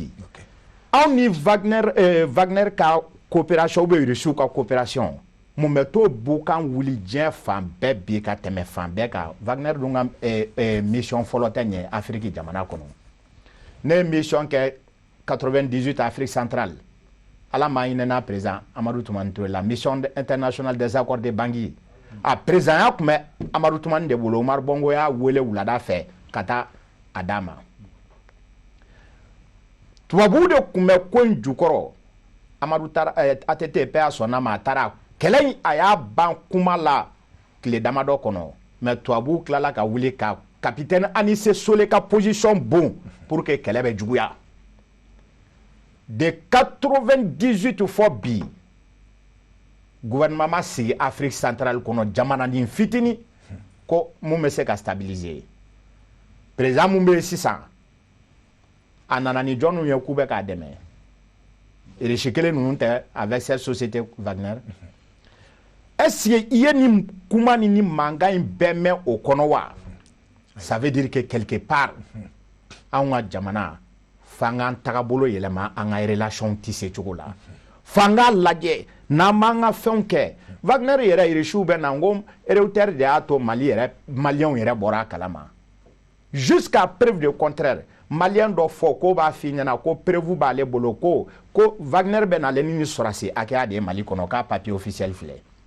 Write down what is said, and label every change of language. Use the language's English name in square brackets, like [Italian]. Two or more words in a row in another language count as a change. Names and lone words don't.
[Bambara] di anw ni Wagner ka [French] coopération ou bien Russie [Bambara] ka coopération mun bɛ to bu kan wuli diɲɛ fan bɛɛ bi ka tɛmɛ fan bɛɛ kan Wagner dun ka mission fɔlɔ tɛ ɲɛ Afrique jamana kɔnɔ ne ye mission kɛ 98 Afrique centrale ala m'a ɲinɛna président Amadou Toumani Touré la [French] mission internationale des accords de Bangui [Bambara] a président ya tun bɛ Amadou Toumani de bolo Omar Bongo y'a wele wulada fɛ ka taa a d'a ma tubabuw de tun bɛ ko in jukɔrɔ Amadou taara ATT [French] paix à son âme [Bambara] a taara kɛlɛ in a y'a ban kuma la tile damadɔ kɔnɔ mais tubabuw tilala ka wuli ka [French] capitaine Anissé Solé [Bambara] ka [French] position bon pour que [Bambara] kɛlɛ bɛ juguya [French] de 98 [Bambara] fɔ bi gouvernement ma sigi Afrique centrale kɔnɔ jamananin fitini ko mun bɛ se ka stabiliser président mun bɛ yen sisan a nana ni jɔn ye k'u bɛ k'a dɛmɛ [French] riche kelen [Bambara] ninnu tɛ [French] avec cette société Wagner est-ce que [Bambara] i ye nin kuma ni nin mankan in bɛɛ mɛn o kɔnɔ wa ça [French] veut dire que quelque part [Bambara] anw ka jamana f'an tagabolo yɛlɛma an ka [French] relation tisse [Bambara] cogo la f'an k'a lajɛ n'an m'an ka fɛnw kɛ Wagner yɛrɛ richew bɛ na n ko Reuter de y'a to Mali yɛrɛ maliyɛnw yɛrɛ bɔra a kalama [French] jusqu'à preuve de contraire [Bambara] maliyɛn dɔ fɔ ko b'a f'i ɲɛna ko preuve b'ale bolo ko Wagner bɛ n'ale ni sɔrɔdasi hakɛya de ye Mali kɔnɔ k'a [French] papier officiel [Bambara] filɛ